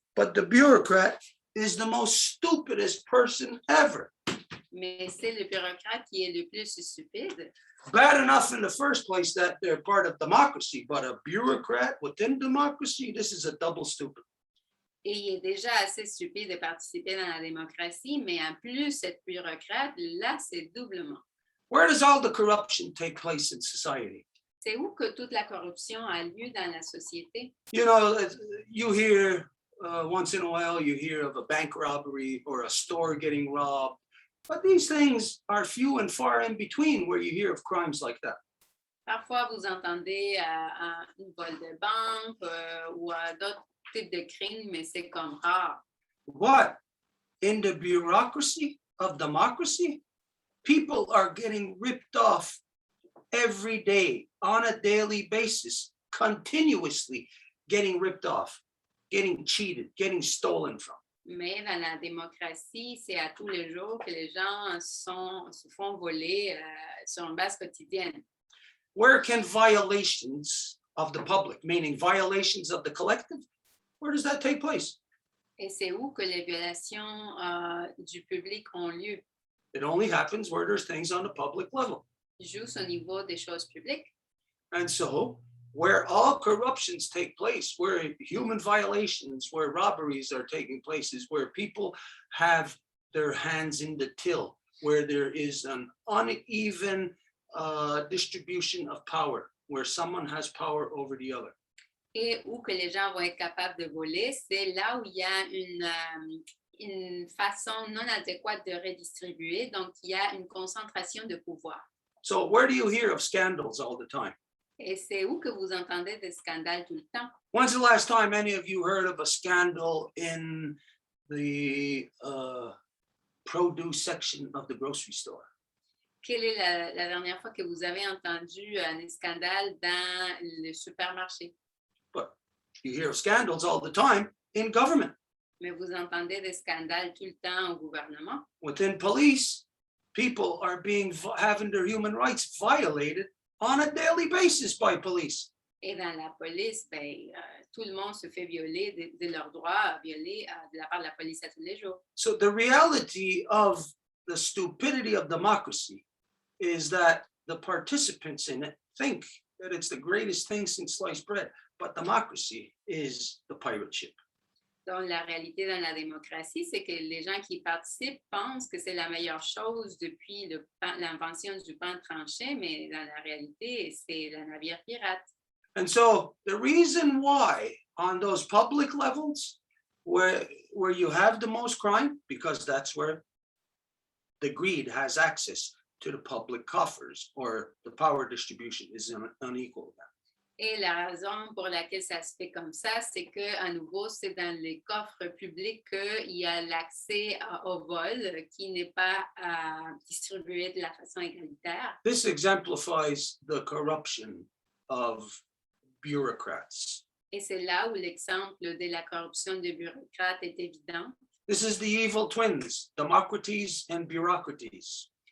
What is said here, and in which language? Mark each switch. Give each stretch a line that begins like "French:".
English: But the bureaucrat is the most stupidest person ever.
French: Mais c'est le bureaucrate qui est le plus stupide.
English: Bad enough in the first place that they're part of democracy, but a bureaucrat within democracy, this is a double stupid.
French: Et il est déjà assez stupide de participer dans la démocratie, mais en plus, cette bureaucrate, là, c'est doublement.
English: Where does all the corruption take place in society?
French: C'est où que toute la corruption a lieu dans la société?
English: You know, you hear once in a while, you hear of a bank robbery or a store getting robbed. But these things are few and far in between where you hear of crimes like that.
French: Parfois, vous entendez un vol de banque ou d'autres types de crimes, mais c'est comme rare.
English: What? In the bureaucracy of democracy, people are getting ripped off every day, on a daily basis, continuously getting ripped off, getting cheated, getting stolen from.
French: Mais dans la démocratie, c'est à tous les jours que les gens se font voler sur une base quotidienne.
English: Where can violations of the public, meaning violations of the collective, where does that take place?
French: Et c'est où que les violations du public ont lieu?
English: It only happens where there's things on the public level.
French: Juste au niveau des choses publiques.
English: And so, where all corruptions take place, where human violations, where robberies are taking place, is where people have their hands in the till, where there is an uneven distribution of power, where someone has power over the other.
French: Et où que les gens vont être capables de voler, c'est là où il y a une façon non adéquate de redistribuer, donc il y a une concentration de pouvoir.
English: So where do you hear of scandals all the time?
French: Et c'est où que vous entendez des scandales tout le temps?
English: When's the last time any of you heard of a scandal in the produce section of the grocery store?
French: Quelle est la dernière fois que vous avez entendu un scandale dans le supermarché?
English: But you hear of scandals all the time in government.
French: Mais vous entendez des scandales tout le temps au gouvernement.
English: Within police, people are having their human rights violated on a daily basis by police.
French: Et dans la police, tout le monde se fait violer de leurs droits violés de la part de la police à tous les jours.
English: So the reality of the stupidity of democracy is that the participants in it think that it's the greatest thing since sliced bread, but democracy is the pirate ship.
French: Donc, la réalité dans la démocratie, c'est que les gens qui participent pensent que c'est la meilleure chose depuis l'invention du pain tranché, mais dans la réalité, c'est le navire pirate.
English: And so the reason why on those public levels, where you have the most crime, because that's where the greed has access to the public coffers, or the power distribution is unequal.
French: Et la raison pour laquelle ça se fait comme ça, c'est que, à nouveau, c'est dans les coffres publics qu'il y a l'accès au vol qui n'est pas distribué de la façon égalitaire.
English: This exemplifies the corruption of bureaucrats.
French: Et c'est là où l'exemple de la corruption des bureaucrates est évident.
English: This is the evil twins, democracies and bureaucraties.